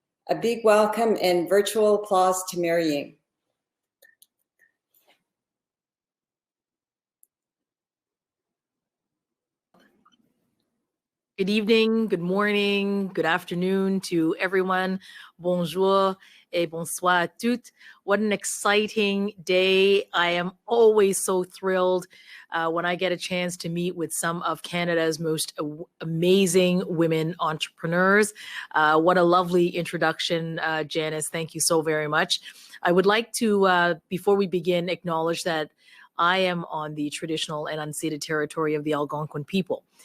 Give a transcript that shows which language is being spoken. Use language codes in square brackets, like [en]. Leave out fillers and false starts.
[en] A big welcome and virtual applause to Mary Ng. Good evening, good morning, good afternoon to everyone. [fr] Bonjour et bonsoir à toutes. [en] What an exciting day. I am always so thrilled when I get a chance to meet with some of Canada's most amazing women entrepreneurs. What a lovely introduction, Janice. Thank you so very much. I would like to, before we begin, acknowledge that I am on the traditional and unceded territory of the Algonquin people.